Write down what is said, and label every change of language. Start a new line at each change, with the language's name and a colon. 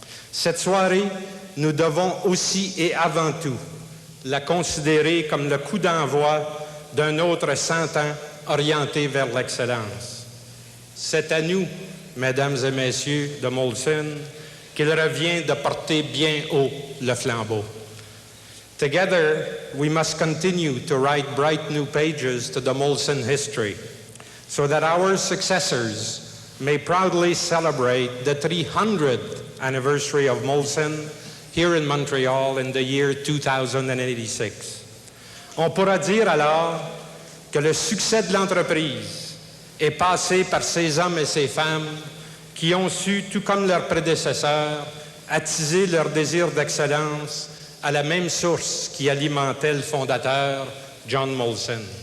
French: Cette soirée, nous devons aussi et avant tout la considérer comme le coup d'envoi d'un autre 100 ans orienté vers l'excellence. C'est à nous, mesdames et messieurs de Molson, qu'il revient de porter bien haut le flambeau.
English: Together, we must continue to write bright new pages to the Molson history so that our successors may proudly celebrate the 300th anniversary of Molson here in Montreal in the year 2086.
French: On pourra dire alors que le succès de l'entreprise est passé par ces hommes et ces femmes qui ont su, tout comme leurs prédécesseurs, attiser leur désir d'excellence à la même source qui alimentait le fondateur, John Molson.